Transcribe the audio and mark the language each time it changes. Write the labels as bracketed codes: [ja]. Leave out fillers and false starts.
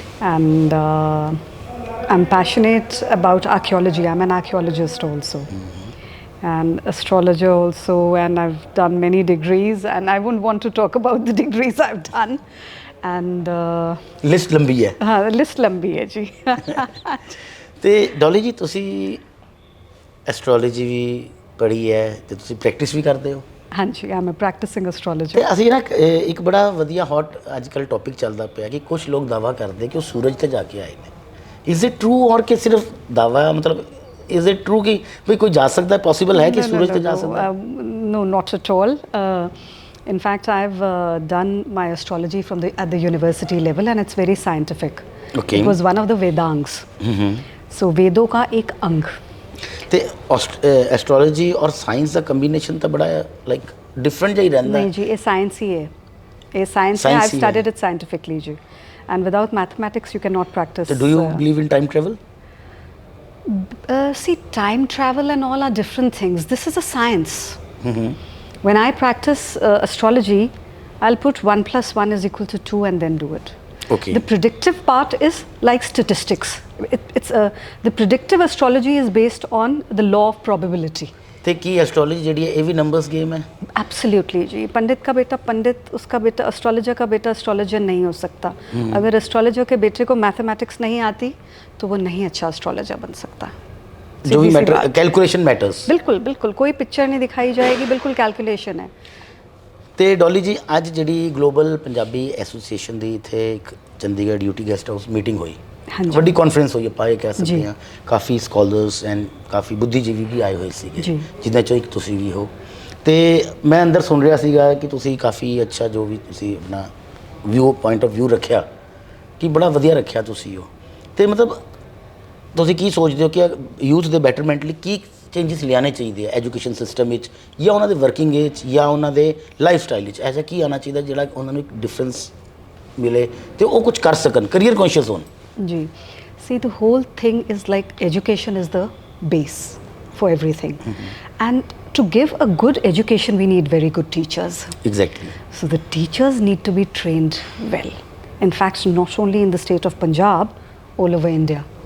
[en] And I'm passionate about archaeology. I'm an archaeologist also. And astrologer also, and I've done many degrees, and I wouldn't want to talk about the degrees I've done. And [pa] list ਲੰਬੀ ਹੈ। ਹਾਂ, list ਲੰਬੀ ਹੈ ਜੀ। ਤੇ ਡੋਲੀ ਜੀ, ਤੁਸੀਂ ਐਸਟਰੋਲੋਜੀ ਵੀ ਪੜ੍ਹੀ ਹੈ ਤੇ ਤੁਸੀਂ ਪ੍ਰੈਕਟਿਸ ਵੀ ਕਰਦੇ ਹੋ? [en] ਹਾਂਜੀ, I'm uh practising astrologer. [pa] ਤੇ ਅਸੀਂ ਨਾ ਇੱਕ ਬੜਾ ਵਧੀਆ ਹੌਟ ਅੱਜ ਕੱਲ੍ਹ ਟੌਪਿਕ ਚੱਲਦਾ ਪਿਆ ਕਿ ਕੁਝ ਲੋਕ ਦਾਵਾ ਕਰਦੇ ਕਿ ਉਹ ਸੂਰਜ ਤੇ ਜਾ ਕੇ ਆਏ ਨੇ। [en] is it true [pa] ਔਰ ਕਿ ਸਿਰਫ ਦਾਵਾ, ਮਤਲਬ ਇਜ਼ ਇਟ ਟਰੂ ਕਿ ਵੀ ਕੋਈ ਜਾ ਸਕਦਾ, ਪੋਸੀਬਲ ਹੈ ਕਿ ਸੂਰਜ ਤੇ ਜਾ ਸਕਦਾ? [en] No, not at all. In fact, I've done my astrology at the university level, and it's very scientific. Okay. It was one of the Vedangs. [hi] So वेदों का एक अंग। [pa] ਤੇ ਐਸਟਰੋਲੋਜੀ ਔਰ ਸਾਇੰਸ ਦਾ ਕੰਬੀਨੇਸ਼ਨ ਤਾਂ ਬੜਾ ਲਾਈਕ ਡਿਫਰੈਂਟ ਜਿਹਾ ਹੀ ਰਹਿੰਦਾ। ਨਹੀਂ ਜੀ, ਇਹ ਸਾਇੰਸ ਹੀ ਹੈ। ਇਹ ਸਾਇੰਸ ਹੈ। [en] I've studied it scientifically ਜੀ, and without mathematics you cannot practice. So do you believe in time travel? See, time travel and all are different things. This is a science. When I practice astrology, I'll put 1 + 1 = 2 and then do it. Okay. The predictive part is like statistics. The predictive astrology is based on the law of probability. [pa] ਤੇ ਕੀ ਐਸਟਰੋਲੋਜੀ ਜਿਹੜੀ ਹੈ ਇਹ ਵੀ numbers game ਹੈ? [en] Absolutely जी। [hi] पंडित का बेटा पंडित, उसका बेटा astrologer का बेटा एस्ट्रोलॉजर नहीं हो सकता। अगर एस्ट्रोलॉजर के बेटे को मैथमेटिक्स नहीं आती तो वो नहीं अच्छा एस्ट्रोलॉजर बन सकता। जो भी मैटर, कैलकुलेशन मैटर्स। बिल्कुल बिल्कुल, कोई पिक्चर नहीं दिखाई जाएगी, बिल्कुल कैलकुलेशन है। [pa] ਤੇ ਡੋਲੀ ਜੀ, ਅੱਜ ਜਿਹੜੀ ਗਲੋਬਲ ਪੰਜਾਬੀ ਐਸੋਸੀਏਸ਼ਨ ਦੀ ਇੱਥੇ ਇੱਕ Chandigarh UT guest house meeting ਹੋਈ [hi] हाँ जी। [pa] ਵੱਡੀ ਕਾਨਫਰੰਸ ਹੋਈ ਆਪਾਂ ਇਹ ਕਹਿ ਸਕਦੇ ਜੀ। ਹਾਂ ਕਾਫੀ ਸਕਾਲਰਸ ਐਂਡ ਕਾਫੀ ਬੁੱਧੀਜੀਵੀ ਵੀ ਆਏ ਹੋਏ ਸੀਗੇ ਜੀ। ਜਿਨ੍ਹਾਂ ਚੋਂ ਇੱਕ ਤੁਸੀਂ ਵੀ ਹੋ ਤੇ ਮੈਂ ਅੰਦਰ ਸੁਣ ਰਿਹਾ ਸੀਗਾ ਕਿ ਤੁਸੀਂ ਕਾਫੀ ਅੱਛਾ ਜੋ ਵੀ ਤੁਸੀਂ ਆਪਣਾ ਪੁਆਇੰਟ ਆਫ ਵਿਊ ਰੱਖਿਆ ਕਿ ਬੜਾ ਵਧੀਆ ਰੱਖਿਆ ਤੁਸੀਂ ਉਹ ਤੇ ਮਤਲਬ ਤੁਸੀਂ ਕੀ ਸੋਚਦੇ ਹੋ ਕਿ ਯੂਥ ਦੇ ਬੈਟਰਮੈਂਟ ਲਈ ਕੀ ਚੇਂਜਸ ਲਿਆਉਣੇ ਚਾਹੀਦੇ ਆ ਐਜੂਕੇਸ਼ਨ ਸਿਸਟਮ ਵਿੱਚ ਜਾਂ ਉਹਨਾਂ ਦੇ ਵਰਕਿੰਗ ਵਿੱਚ ਜਾਂ ਉਹਨਾਂ ਦੇ ਲਾਈਫ ਸਟਾਈਲ ਵਿੱਚ ਐਸਾ ਕੀ ਆਉਣਾ ਚਾਹੀਦਾ ਜਿਹੜਾ ਉਹਨਾਂ ਨੂੰ ਇੱਕ ਡਿਫਰੈਂਸ ਮਿਲੇ ਤੇ ਉਹ ਕੁਝ ਕਰ ਸਕਣ ਕਰੀਅਰ ਕੌਨਸ਼ੀਅਸ ਹੋਣ Ji. [en] See, the whole thing is like education is the base for everything. And to give a good education, we need very good teachers. Exactly So the teachers need to be trained well. In fact, not only in the state of Punjab, all over India.